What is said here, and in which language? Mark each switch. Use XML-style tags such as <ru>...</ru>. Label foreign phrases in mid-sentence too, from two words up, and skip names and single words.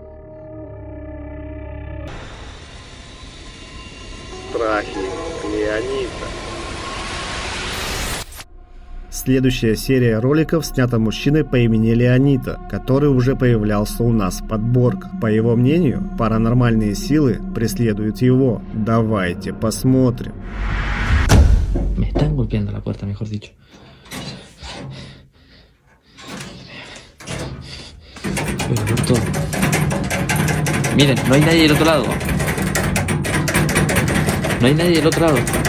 <ru>Страхи Леонида. Следующая серия роликов снята мужчиной по имени Леонида, который уже появлялся у нас в подборках. По его мнению, паранормальные силы преследуют его. Давайте посмотрим.</ru> <es>Me están golpeando la puerta, mejor dicho. Voy a ver todo. Miren, no hay nadie del otro lado. No hay nadie del otro lado.</es>